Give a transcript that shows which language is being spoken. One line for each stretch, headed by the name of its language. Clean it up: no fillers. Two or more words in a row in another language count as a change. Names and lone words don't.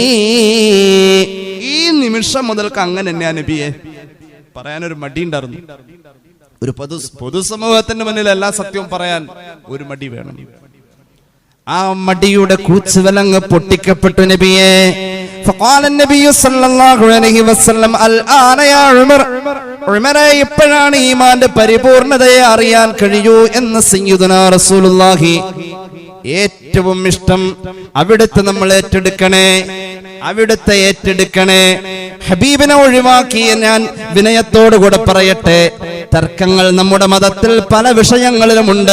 Malayalam: ഈ നിമിഷം മുതൽക്ക് അങ്ങനെ തന്നെയാ നബിയെ. പറയാനൊരു മടിയുണ്ടായിരുന്നു. ഒരു പൊതുസമൂഹത്തിന്റെ മുന്നിൽ എല്ലാ സത്യവും പറയാൻ ഒരു മടി വേണം. ആ മടിയുടെ കൂച്ചുവലങ്ങ് പൊട്ടിക്കപ്പെട്ടു നബിയെ.
Arabic: فقال النبي صلى الله عليه وسلم الآن يا عمر
Malayalam: ഉമറേ ഇപ്പോഴാണ് ഈമാന്റെ പരിപൂർണതയെ അറിയാൻ കഴിയൂ എന്ന്
Arabic: سيدنا رسول الله.
Malayalam: ഏറ്റവും ഇഷ്ടം അവിടുത്തെ നമ്മൾ ഏറ്റെടുക്കണേ, അവിടുത്തെ ഏറ്റെടുക്കണേ. ഹബീബിനെ ഒഴിവാക്കി ഞാൻ വിനയത്തോടുകൂടെ പറയട്ടെ, തർക്കങ്ങൾ നമ്മുടെ മതത്തിൽ പല വിഷയങ്ങളിലുമുണ്ട്.